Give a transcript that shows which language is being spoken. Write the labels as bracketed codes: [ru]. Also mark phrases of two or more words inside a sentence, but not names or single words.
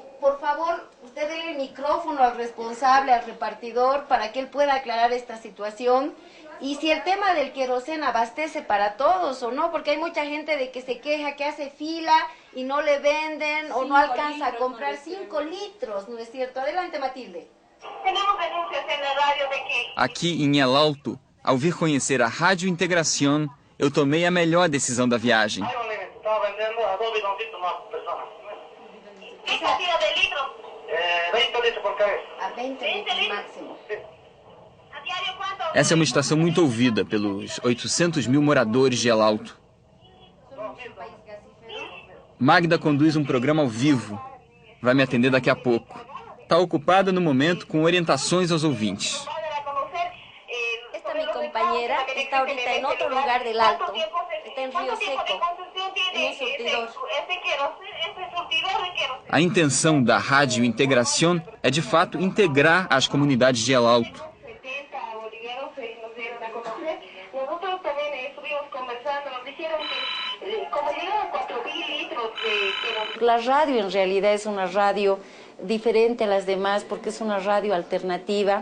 [es] Por favor, usted dele el micrófono al responsable, al repartidor, para que él pueda aclarar esta situación. Y si el tema del queroseno abastece para todos o no, porque hay mucha gente de que se queja que hace fila y no le venden o no alcanza a comprar 5 litros, ¿no es cierto? Adelante, Matilde. Tenemos denuncias en la radio de que... [pt] Aqui em El Alto, ao vir conhecer a Rádio Integración, eu tomei a melhor decisão da viagem. [es] Estaba vendiendo a 2 bidoncitos más personas. ¿Qué cantidad de litros? 20 litros por cabeza. A 20 litros máximo. Sí. ¿A diario? [pt] Essa é uma estação muito ouvida pelos 800 mil moradores de El Alto. Magda conduz um programa ao vivo. Vai me atender daqui a pouco. Está ocupada no momento com orientações aos ouvintes. [es] Esta mi compañera está ahorita en otro lugar del Alto, está en Río Seco, en un surtidor. [pt] A intenção da Rádio Integración é, de fato, integrar as comunidades de El Alto. [es] La radio en realidad es una radio diferente a las demás porque es una radio alternativa.